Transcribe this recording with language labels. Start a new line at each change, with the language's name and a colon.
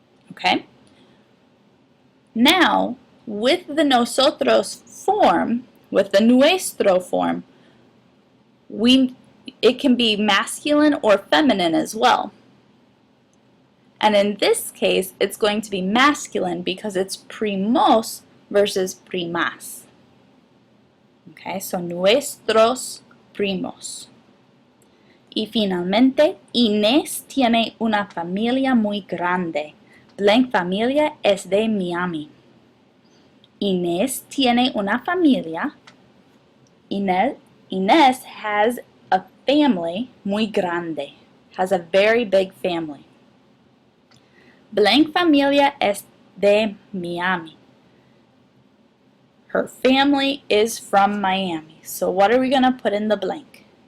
English: Okay? Now, with the nosotros form, with the nuestro form, it can be masculine or feminine as well. And in this case, it's going to be masculine because it's primos versus primas. Okay, so
Spanish: nuestros primos. Y finalmente, Inés tiene una familia muy grande. Blank familia es de Miami. Inés tiene una familia.
English: Inés has a family
Spanish: muy grande.
English: Has a very big family. Blank
Spanish: familia es de Miami.
English: Her family is from Miami. So what are we going to put in the blank?